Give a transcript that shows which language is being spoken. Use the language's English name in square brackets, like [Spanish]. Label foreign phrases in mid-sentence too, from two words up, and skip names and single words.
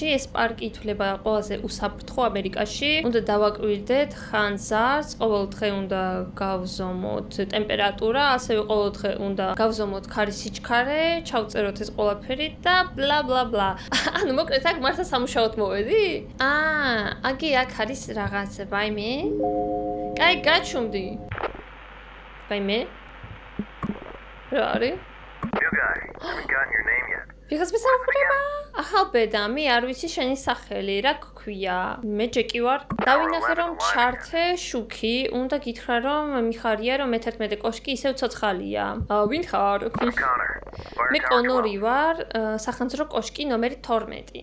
[Georgian] ეს პარკი ითვლება ყველაზე უსაფრთხო ამერიკაში. უნდა დავაკვირდეთ ხანძარს, ყოველ დღე უნდა გავზომოთ ტემპერატურა, ასევე ყოველ დღე უნდა გავზომოთ ქარის სიჩქარე, ჩავწეროთ ეს ყველაფერი და ბლა ბლა ბლა. ანუ მოკლედ აქ მართლა სამუშაოდ მოვედი? აგი აქ არის რაღაცა, ვაიმე. კაი, გაჩუმდი. ვაიმე. რა არის? [English] Because we saw [Georgian] ახალბედა, მე არ ვიცი შენი სახელი, რა გქვია? მე ჯეკი ვარ. დავინახე რომ ჩართე შუქი, უნდა გითხრა რომ მიხარია რომ მე-11 კოშკი ისევ ცოცხალია. ვინ ხარ? მე კონორი ვარ, სახანძრო კოშკი ნომერი 12.